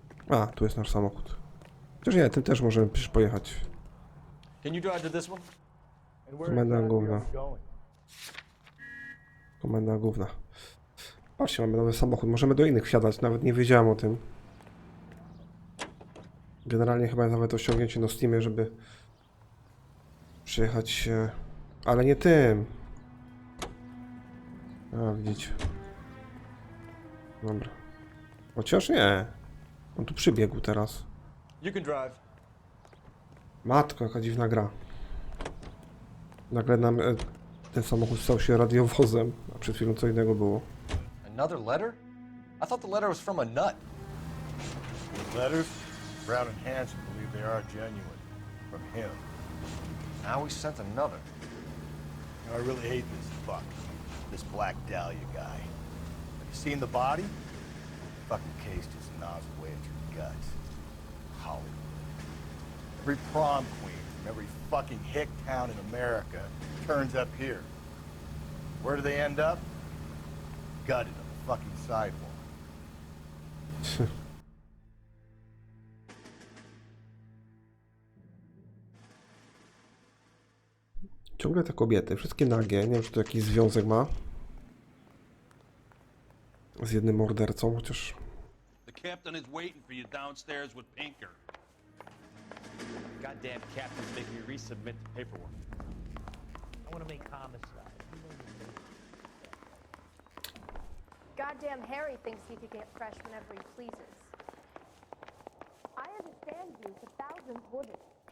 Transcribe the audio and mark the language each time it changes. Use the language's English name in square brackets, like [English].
[Polish] A, tu jest nasz samochód. Chociaż nie, tym też możemy przecież pojechać. [English] Can you drive to this one? [Polish] Komenda główna. Komenda główna. Patrzcie, mamy nowy samochód. Możemy do innych wsiadać, nawet nie wiedziałem o tym. Generalnie chyba jest nawet osiągnięcie na Steamie, żeby przyjechać, ale nie tym. A, widzicie. Dobra. Chociaż nie. On tu przybiegł teraz. [English] You can drive. [Polish] Matko, jaka dziwna gra. Nagle nam ten samochód stał się radiowozem, a przed chwilą co innego było. [English] Another letter? I thought the letter was from a nut. These letters, Brown and Hanson believe they are genuine. From him. Now he sent another. You know, I really hate this fuck. This Black Dahlia guy. Have you seen the body? The fucking case just gnaws away at your guts. Hollywood. Every prom queen from every fucking hick town in America turns up here. Where do they end up? Gutted on the fucking sidewalk. [Polish] Ciągle te kobiety, wszystkie nagie. Nie wiem, czy to jakiś związek ma z jednym mordercą, chociaż... [English] The captain is waiting for you downstairs with Pinker. Goddamn captain's making me resubmit the paperwork. I want to make homicide. Goddamn Harry thinks he could get fresh whenever he pleases. I understand you, but thousands wouldn't.